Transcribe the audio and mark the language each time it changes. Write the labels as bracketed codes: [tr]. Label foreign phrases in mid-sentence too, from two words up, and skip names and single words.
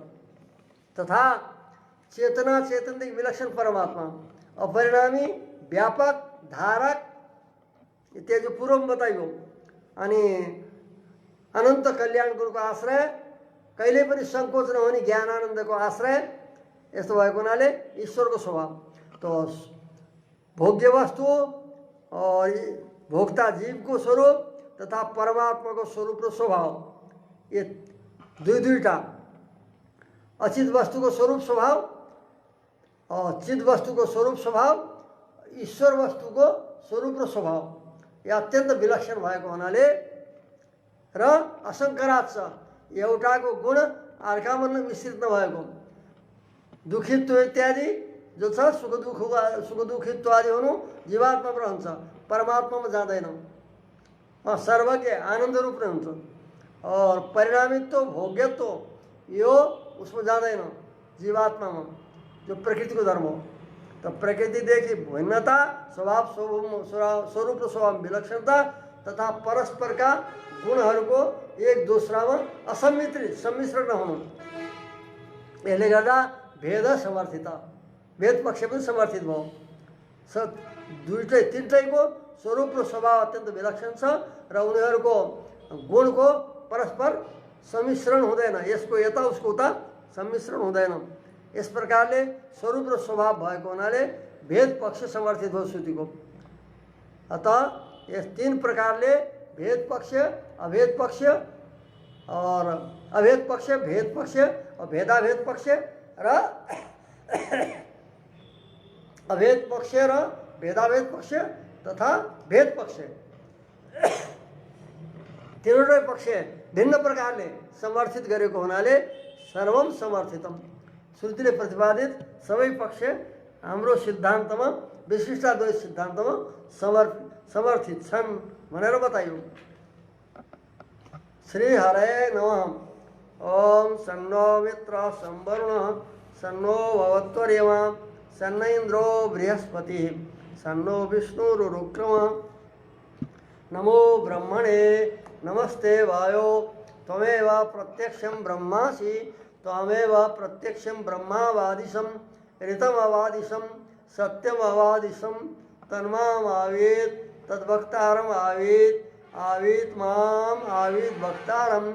[ne] तथा चेतना चेतनदेखि विलक्षण परमात्मा अपरिणामी, व्यापक, धारक इत्यादि जो पूर्वमा बताइयो। अनि अनन्त कल्याण गुणको आश्रय, कहिले पनि सङ्कोच नहुने ज्ञानानन्दको आश्रय, यस्तो भएको हुनाले ईश्वरको स्वभाव। तो भोग्य वस्तु और भोक्ता जीवको स्वरूप तथा परमात्माको स्वरूप र स्वभाव, ये दुईटा अचित वस्तुको स्वरूप स्वभाव और चिद वस्तुको स्वरूप स्वभाव, ईश्वर वस्तुको स्वरूप र स्वभाव यो अत्यन्त विलक्षण भएको हुनाले र असङ्कराच छ। एउटाको गुण अर्कामा मिश्रित नभएको, दुखित्व इत्यादि जो छ सुख दुखित्व आदि हुनु जीवात्मामा रहन्छ, परमात्मामा जाँदैन। सर्वज्ञ आनन्द रूप नै हुन्छ। और परिणामित्व भोग्यत्व यो उसमें जाँदैन जीवात्मा में जो प्रकृति को धर्म हो। तो प्रकृति देखि भिन्नता स्वभाव स्वरूप र स्वभाव विलक्षणता तथा परस्पर का गुणहरूको एक दूसरामा असम्मिश्रित सम्मिश्रण नहुनु, यसले गर्दा भेद समर्थित भेद पक्ष पनि समर्थित भयो। दुईटै तिनटैको स्वरूप र स्वभाव अत्यन्त विलक्षण छ र उनीहरूको गुणको परस्पर सम्मिश्रण हुँदैन, यसको यता उसको उता सम्मिश्रण हुँदैन। यस प्रकारले स्वरूप र स्वभाव भएको हुनाले भेद पक्ष समर्थित हो श्रुतिको। अतः यस तीन प्रकारले भेद पक्ष अभेद पक्ष और अभेद पक्ष भेद पक्ष और भेदाभेद पक्ष र अभेद पक्ष र भेदाभेद पक्ष तथा भेद पक्ष तीनवटै पक्ष भिन्न प्रकारले समर्थित गरेको हुनाले [sa] सर्वम समर्थितम, [ne] श्रुतिले प्रतिपादित सबै पक्ष हाम्रो सिद्धान्तमा विशिष्टाद्वैत सिद्धान्तमा समर्थित छन् भनेर बताइयो। [sa] श्री हरे नमः। ओम सन्नो मित्र संवरुणः सन्नो भवत्वर्यमा सन्न इंद्रो बृहस्पति सन्नो विष्णुरुक्रमः। नमो ब्रह्मणे नमस्ते वायो त्वमेव प्रत्यक्षं ब्रह्मासि त्वमेव प्रत्यक्षं ब्रह्मावादिशं ऋतमवादिशं सत्यमवादिशं तन्मामावेत् तद्वक्तारम् आवेत् आवेत् माम् आवेत् वक्तारम्।